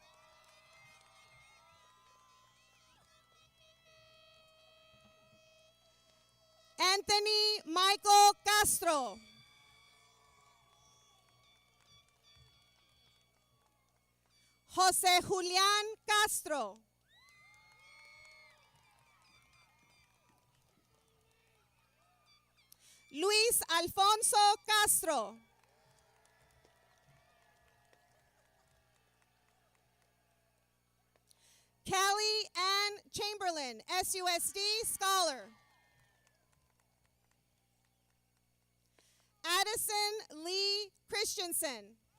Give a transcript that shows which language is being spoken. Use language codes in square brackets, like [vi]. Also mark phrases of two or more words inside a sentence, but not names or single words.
[en] Anthony Michael Castro. José Julián Castro. Luis Alfonso Castro. Callie Ann Chamberlain, SUSD Scholar. Addison Lee Christensen.